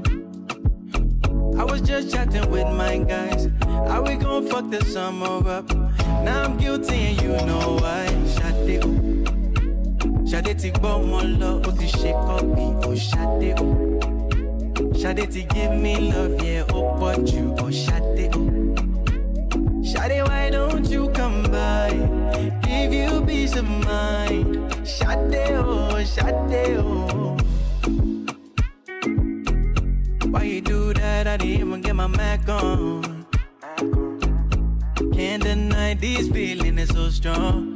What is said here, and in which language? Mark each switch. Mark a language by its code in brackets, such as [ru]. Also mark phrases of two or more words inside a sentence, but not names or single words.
[en] I was just chatting with my guys. How we gon' fuck the summer up? Now I'm guilty and you know why. [yo] Shade oh, shade ti gbọ́ mọ́ lọ, ó ti ṣe copy. [en] Oh shade oh, shade ti give me love, yeah, [yo] ó pọ̀ jù. [en] Oh shade oh. Shawty, why don't you come by? Give you peace of mind. Shawty, oh, Why you do that? I didn't even get my Mac on. Can't deny these feelings is so strong.